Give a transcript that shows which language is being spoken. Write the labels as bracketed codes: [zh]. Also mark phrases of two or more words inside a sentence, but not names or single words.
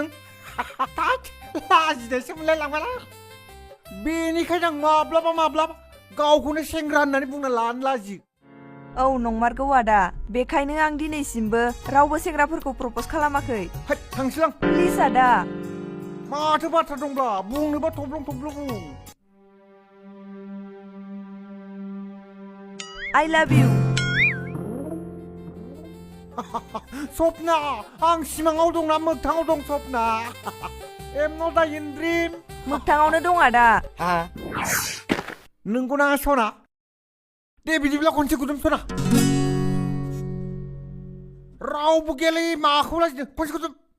[brx] लाजिनायसो मोनलायलांबायलां। बेनिखायनो आं माब्लाबा गावखौनो सेंग्रा होननानै बुंना लानो लाजियो। औ नंमारगौ आदा, बेखायनो आं दिनैसिमबो रावबो सेंग्राफोरखौ प्रप'ज खालामाखै। है, थांसैलां। प्लिज आदा। माथो बाथ्रा दंब्ला, बुंनोबा थब्लं बुं। [en] I love you. [brx] सपना, आं सिमाङाव दंना मोगथाङाव दं सपना? [en] am not in dream. [brx] मोगथाङावनो दं आदा। नंगौना सना? दे बिदिब्ला खनसे गुदुम सना। रावबो गैयालै, माखौ लाजिनो, खनसे गुदुम।